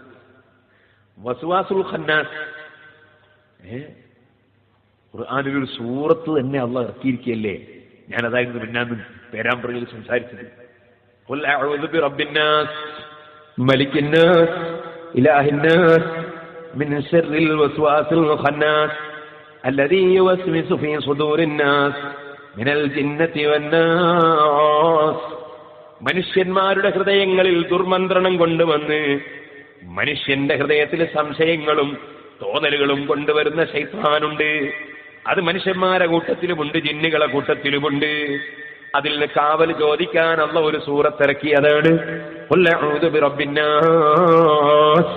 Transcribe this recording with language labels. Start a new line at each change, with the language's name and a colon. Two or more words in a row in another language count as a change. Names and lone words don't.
Arabic: الوسواس الخناس
Malayalam: ഖുർആനിലൊരു സൂറത്ത് തന്നെ അള്ളാഹ് ഇറക്കിയിരിക്കുകയല്ലേ. ഞാനതായിരുന്നു പിന്നാന്ന് പേരാമ്പ്രയിൽ സംസാരിച്ചത്.
Arabic: قل أعوذ برب الناس ملك الناس إله الناس من شر الوسواس الخناس الذي يوسوس في صدور الناس من الجنة والناس.
Malayalam: മനുഷ്യന്മാരുടെ ഹൃദയങ്ങളിൽ ദുർമന്ത്രണം കൊണ്ടുവന്ന് മനുഷ്യന്റെ ഹൃദയത്തിൽ സംശയങ്ങളും തോന്നലുകളും കൊണ്ടുവരുന്ന ശൈത്താനുണ്ട്. അത് മനുഷ്യന്മാരുടെ കൂട്ടത്തിലുമുണ്ട്, ജിന്നുകളെ കൂട്ടത്തിലുമുണ്ട്. അതിൽ നിന്ന് കാവൽ ചോദിക്കാൻ അല്ലാഹു ഒരു സൂറത്ത് ഇറക്കിയതാണ്
Arabic: قل أعوذ برب الناس.